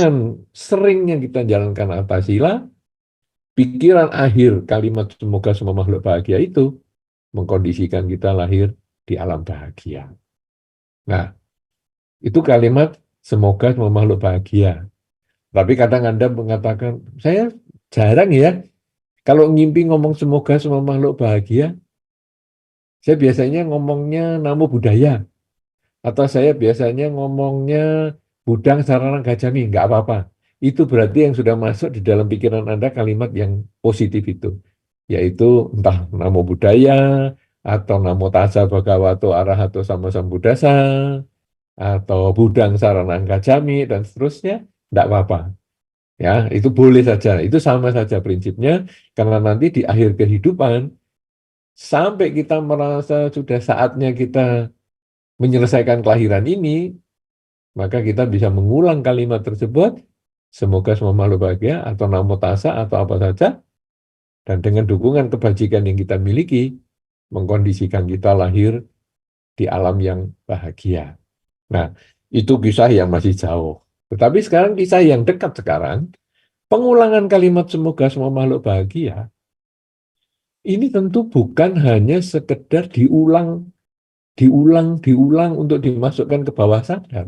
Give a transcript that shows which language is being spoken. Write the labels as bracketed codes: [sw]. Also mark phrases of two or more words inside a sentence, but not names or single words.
[id] dukungan seringnya kita jalankan sila, pikiran akhir kalimat semoga semua makhluk bahagia itu mengkondisikan kita lahir di alam bahagia. Nah, itu kalimat semoga semua makhluk bahagia. Tapi kadang Anda mengatakan, saya jarang ya, kalau ngimpi ngomong semoga semua makhluk bahagia, saya biasanya ngomongnya [pi] namo buddhaya, [id] atau saya biasanya ngomongnya [pi] budang sarana gacami, [id] nggak apa-apa. Itu berarti yang sudah masuk di dalam pikiran Anda kalimat yang positif itu, yaitu entah [pi] namo buddhaya, [id] atau [pi] namo tassa bhagavato arahato sama sambuddhasa, [id] atau [pi] budang sarana gacami, [id] dan seterusnya, nggak apa-apa. Ya, itu boleh saja. Itu sama saja prinsipnya, karena nanti di akhir kehidupan, sampai kita merasa sudah saatnya kita menyelesaikan kelahiran ini, maka kita bisa mengulang kalimat tersebut, semoga semua makhluk bahagia, atau [pi] namo tassa, [id] atau apa saja, dan dengan dukungan kebajikan yang kita miliki, mengkondisikan kita lahir di alam yang bahagia. Nah, itu kisah yang masih jauh. Tetapi sekarang kisah yang dekat sekarang, pengulangan kalimat semoga semua makhluk bahagia, ini tentu bukan hanya sekedar diulang untuk dimasukkan ke bawah sadar.